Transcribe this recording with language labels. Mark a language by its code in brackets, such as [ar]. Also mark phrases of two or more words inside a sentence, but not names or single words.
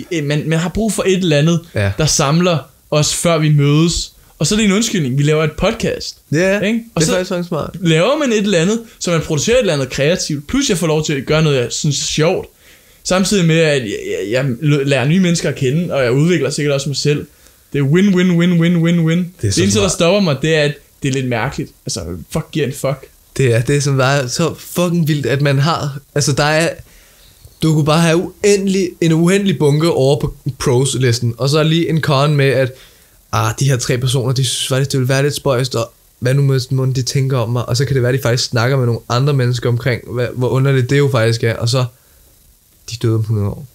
[da] Man har brug for et eller andet, der samler os, før vi mødes. Og så er det en undskyldning, vi laver et podcast. Ja, ikke? Og det er faktisk smart. Laver man et eller andet, så man producerer et eller andet kreativt, plus jeg får lov til at gøre noget, jeg synes er sjovt. Samtidig med, at jeg lærer nye mennesker at kende, og jeg udvikler sikkert også mig selv. Det er win-win-win-win-win-win. Det eneste, der stopper mig, det er, at det er lidt mærkeligt. Altså, fuck giver en fuck. Det er som er så fucking vildt, at man har... Altså, du kunne bare have en uendelig bunke over på pros-listen, og så lige en con med, at de her 3 personer, de synes faktisk, det vil være lidt spøjst, og hvad nu med de tænker om mig, og så kan det være, de faktisk snakker med nogle andre mennesker omkring, hvor underligt det jo faktisk er, og så de døde om 100 år.